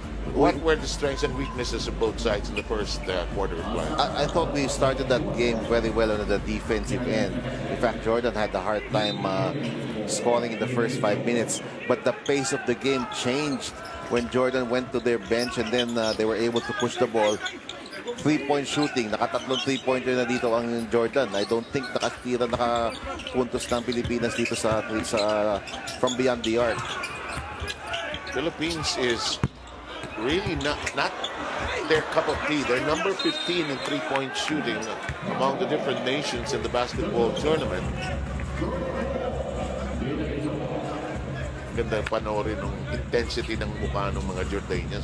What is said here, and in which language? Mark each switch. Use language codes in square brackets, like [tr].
[en] What were the strengths and weaknesses of both sides in the first quarter of play? I thought we started that game very well on the defensive end. In fact, Jordan had a hard time scoring in the first 5 minutes. But the pace of the game changed when Jordan went to their bench, and then they were able to push the ball. 3-point shooting. [tl] Nakatatlong 3-pointer na dito ang Jordan. [en] I don't think [tl] nakapuntos ng Pilipinas dito [en] from beyond the arc. Philippines is really not their cup of tea. They're number 15 in 3-point shooting among the different nations in the basketball tournament. [tl] Ganda panoorin ng intensity ng mukha ng mga Jordanians.